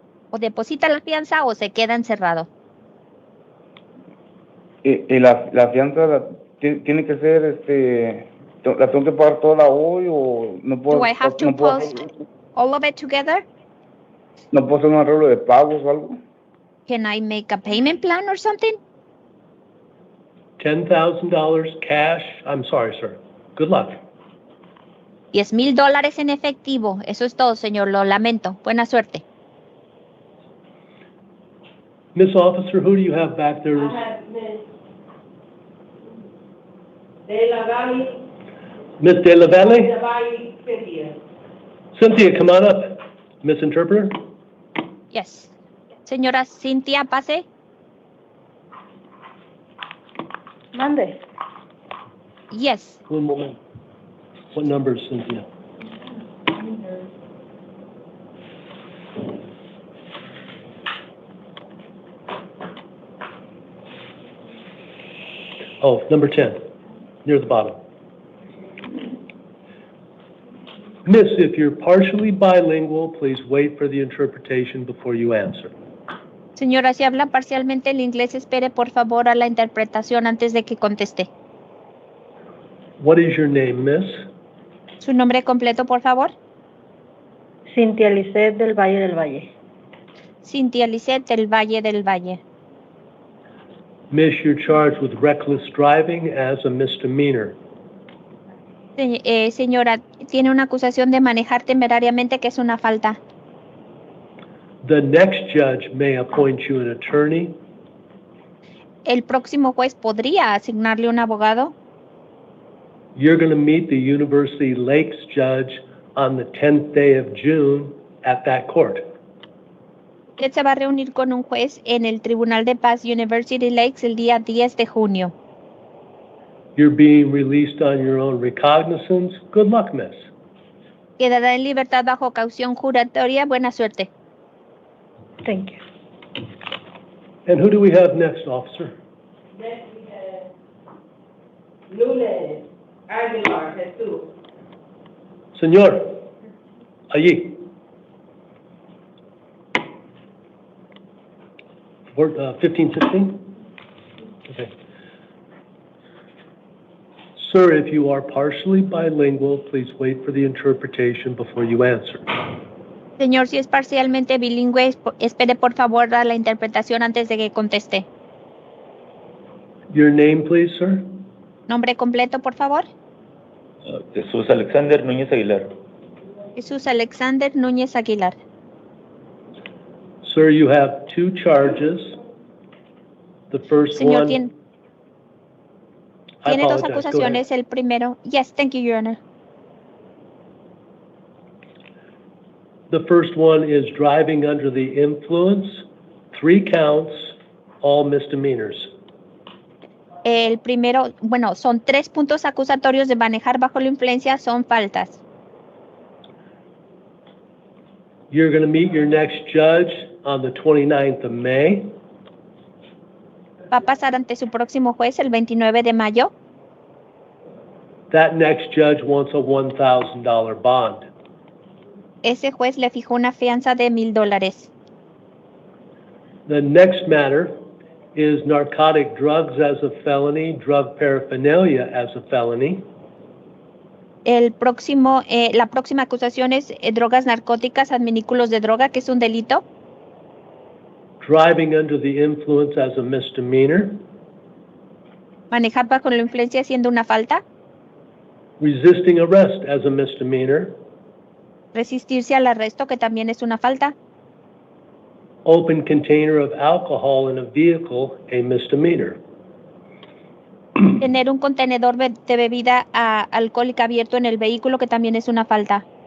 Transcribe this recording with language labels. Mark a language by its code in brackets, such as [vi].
[es] O deposita la fianza o se queda encerrado. ¿Y la fianza tiene que ser, la tengo que pagar toda hoy o no puedo? [en] Do I have to post all of it together? [es] ¿No puedo hacer un arreglo de pagos o algo? [en] Can I make a payment plan or something? $10,000 cash. I'm sorry, sir. Good luck. [es] $10,000 en efectivo. Eso es todo, señor. Lo lamento. Buena suerte. [en] Miss Officer, who do you have back there? Miss De La Valle? Cynthia, come on up. Miss Interpreter? [es] Yes. Señora Cynthia, pase. Mande. [en] Yes. One moment. What number is Cynthia? Oh, number 10, near the bottom. Miss, if you're partially bilingual, please wait for the interpretation before you answer. [es] Señora, si habla parcialmente el inglés, espere por favor a la interpretación antes de que conteste. [en] What is your name, Miss? [es] ¿Su nombre completo, por favor? Cintia Lisset del Valle del Valle. Cintia Lisset del Valle del Valle. [en] Miss, you're charged with reckless driving as a misdemeanor. [es] Señora, tiene una acusación de manejar temerariamente, que es una falta. [en] The next judge may appoint you an attorney. [es] El próximo juez podría asignarle un abogado. [en] You're going to meet the University Lakes judge on the 10th day of June at that court. [es] Usted se va a reunir con un juez en el Tribunal de Paz University Lakes el día 10 de junio. [en] You're being released on your own recognizance. Good luck, miss. [es] Quedará en libertad bajo caución juratoria. Buena suerte. [en] Thank you. And who do we have next, officer? Next we have Lunes Aguilar, Jesus. [es] Señor, allí. [en] 1516? Okay. Sir, if you are partially bilingual, please wait for the interpretation before you answer. [es] Señor, si es parcialmente bilingüe, espere por favor a la interpretación antes de que conteste. [en] Your name, please, sir? [es] Nombre completo, por favor. Jesús Alexander Núñez Aguilar. Jesús Alexander Núñez Aguilar. [en] Sir, you have two charges. The first [es] Señor, [en] one... [es] tiene [en] I [es] dos [en] apologize. Go ahead. [es] acusaciones. El primero. [en] Yes, thank you, Your Honor. The first one is driving under the influence, 3 counts, all misdemeanors. [es] El primero, bueno, son 3 puntos acusatorios de manejar bajo la influencia, son faltas. [en] You're going to meet your next judge on the 29th of May. [es] Va a pasar ante su próximo juez el 29 de mayo. [en] That next judge wants a $1,000 bond. [es] Ese juez le fijó una fianza de $1,000. [en] The next matter is narcotic drugs as a felony, drug paraphernalia as a felony. [es] La próxima acusación es drogas narcóticas, adminículos de droga, que es un delito. [en] Driving under the influence as a misdemeanor. [es] Manejar bajo la influencia siendo una falta. [en] Resisting arrest as a misdemeanor. [es] Resistirse al arresto, que también es una falta. [en] Open container of alcohol in a vehicle, a misdemeanor. [es] Tener un contenedor de bebida alcohólica abierto en el vehículo, que también es una falta.